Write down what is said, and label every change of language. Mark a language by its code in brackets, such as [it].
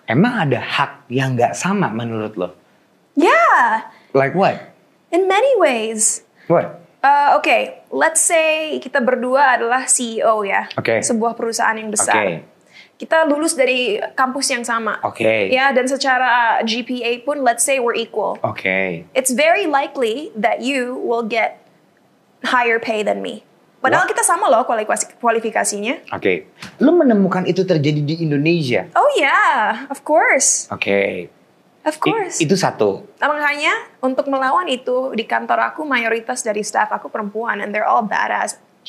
[id] Emang ada hak yang nggak sama menurut lo? [en] Yeah. Like what? In many ways. What? [id] Okay, [en] let's say [id] kita berdua adalah CEO ya, sebuah perusahaan yang besar. Kita lulus dari kampus yang sama. Ya, dan secara GPA pun [en] let's say we're equal. It's very likely that you will get higher pay than me. [id] Padahal kita sama loh kualifikasinya. Lu menemukan itu terjadi di Indonesia? [en] Oh yeah, of course. Of course. [id] Itu satu. Makanya untuk melawan itu di kantor aku mayoritas dari staff aku perempuan, [en] and they're all badass.